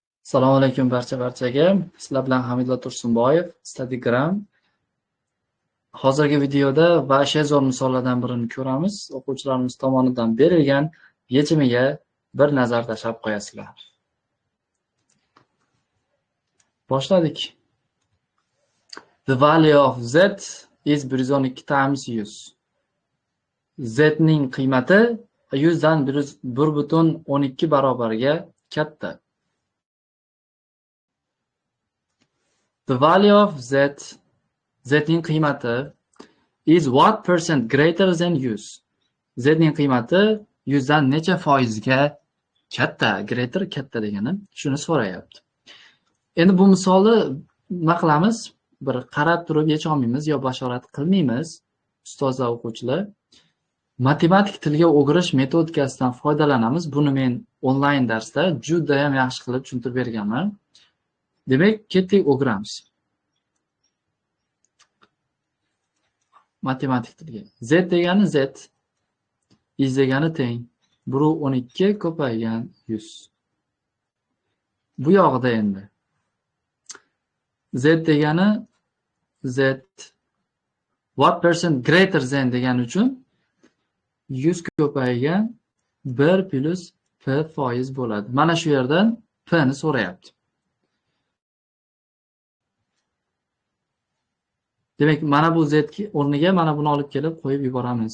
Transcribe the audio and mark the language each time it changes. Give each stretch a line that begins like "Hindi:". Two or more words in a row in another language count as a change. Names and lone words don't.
Uzbek: Assalomu alaykum barchaga. Sizlar bilan Hamidullo Tursunboyev, Statigram. Hozirgi videoda Vashe zo'r misollardan birini ko'ramiz. O'quvchilarimiz tomonidan berilgan yechimiga bir nazar tashlab qo'yasizlar. Boshladik.
English: The value of z is 112 times 100.
Uzbek: Z ning qiymati 100 dan 1.12 barobarga katta.
English: The value of z
Uzbek: ning qiymati
English: is what percent greater than 100.
Uzbek: Z ning qiymati 100 dan necha foizga katta, greater katta degani shuni so'rayapti. Endi bu misolni nima qilamiz? Bir qarab turib yecha olmaymiz yo bashorat qilmaymiz. Ustozlar, o'quvchilar, matematik tilga o'girish metodikasidan foydalanamiz. Buni men onlayn darsda juda ham yaxshi qilib tushuntirib berganman. Demak, ketdik o'giramiz. Matematik tilga. Z degani z, is degani teng. 1/12 ko'paygan 100. Bu yog'ida endi z degani z
English: what percent greater than
Uzbek: degani uchun 100 ko'paygan 1 plus p foiz bo'ladi. Mana shu yerdan p ni so'rayapti. Demak, mana bu z o'rniga mana buni olib kelib qo'yib yuboramiz.